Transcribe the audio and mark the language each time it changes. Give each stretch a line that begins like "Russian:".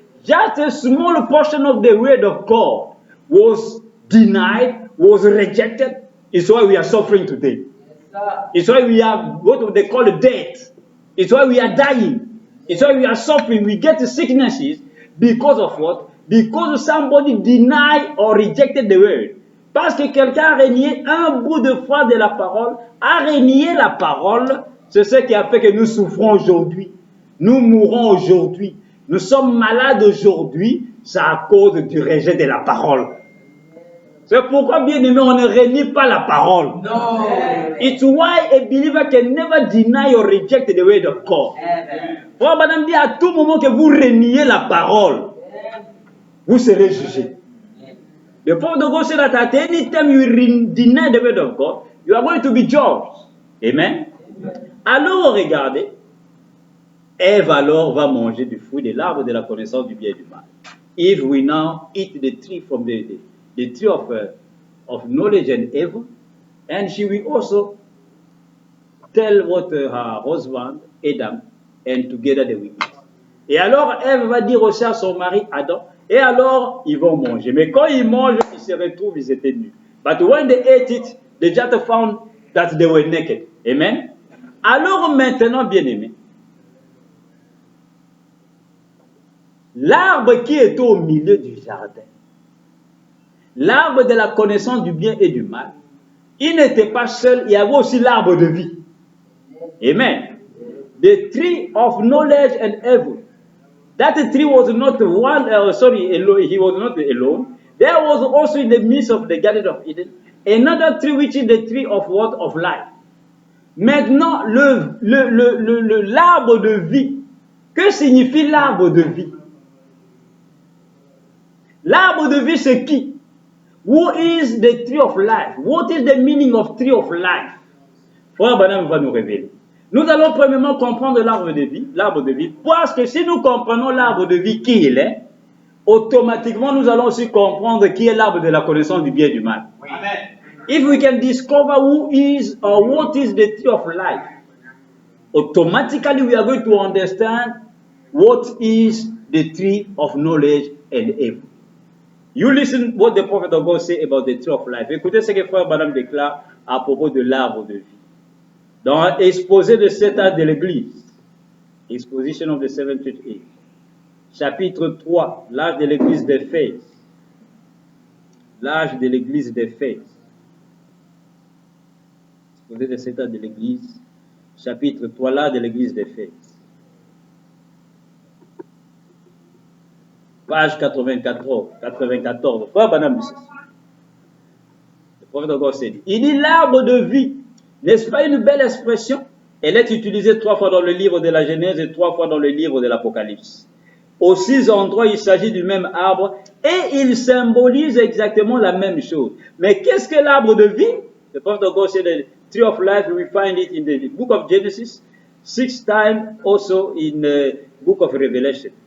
English: Just a small portion of the word of God was denied, was rejected. It's why we are suffering today. It's why we have what they call death. It's why we are dying. It's why we are suffering. We get sicknesses because of what? Because somebody denied or rejected the word.
French: Parce que quelqu'un a renié un bout de foi de la parole, a renié la parole, c'est ce qui a fait que nous souffrons aujourd'hui. Nous mourons aujourd'hui. Nous sommes malades aujourd'hui, c'est à cause du rejet de la parole. C'est pourquoi, bien aimé, on ne renie pas la parole.
English: No. It's why a believer can never deny or reject the word of God.
French: Frère Branham dit à tout moment que vous reniez la parole, vous serez jugé.
English: The prophet of God said that at any time you deny the word of God, you are going to be judged. Amen.
French: Alors regardez, Ève alors va manger du fruit de l'arbre de la connaissance du bien et du mal.
English: If we now eat the tree from the tree of knowledge and evil, and she will also tell what her husband Adam, and together they will eat.
French: Et alors Ève va dire aussi à son mari Adam, et alors ils vont manger. Mais quand ils mangent, ils se retrouvent, ils étaient nus.
English: But when they ate it, they just found that they were naked. Amen.
French: Alors maintenant, bien aimé, l'arbre qui était au milieu du jardin, l'arbre de la connaissance du bien et du mal, il n'était pas seul, il y avait aussi l'arbre de vie. Amen.
English: The tree of knowledge and evil. That tree was not one, alone. He was not alone. There was also in the midst of the Garden of Eden another tree which is the tree of what? Of life.
French: Maintenant, l'arbre de vie. Que signifie l'arbre de vie? L'arbre de vie, c'est qui?
English: Who is the tree of life? What is the meaning of tree of life?
French: Frère Branham va nous révéler. Nous allons premièrement comprendre l'arbre de vie, parce que si nous comprenons l'arbre de vie qui il est, automatiquement nous allons aussi comprendre qui est l'arbre de la connaissance du bien et du mal. Amen.
English: If we can discover who is or what is the tree of life, automatically we are going to understand what is the tree of knowledge and evil. You listen what the prophet of God say about the tree of life.
French: Écoutez ce que frère Branham déclare à propos de l'arbre de vie. Dans l'exposé de cet âge de l'Église,
English: Exposition of the Seventh Age,
French: chapitre 3, l'âge de l'Église d'Éphèse. L'âge de l'Église d'Éphèse. Exposé de cet âge de l'Église, chapitre 3, l'âge de l'Église d'Éphèse. Page 94. Frère Branham dit ceci. Le prophète encore s'est dit, il dit l'arbre de vie. N'est-ce pas une belle expression? Elle est utilisée 3 fois dans le livre de la Genèse et 3 fois dans le livre de l'Apocalypse. Aux 6 endroits, il s'agit du même arbre et il symbolise exactement la même chose. Mais qu'est-ce que l'arbre de vie?
English: The prophet of God said the tree of life, we find it in the book of Genesis, 6 times also in the book of Revelation.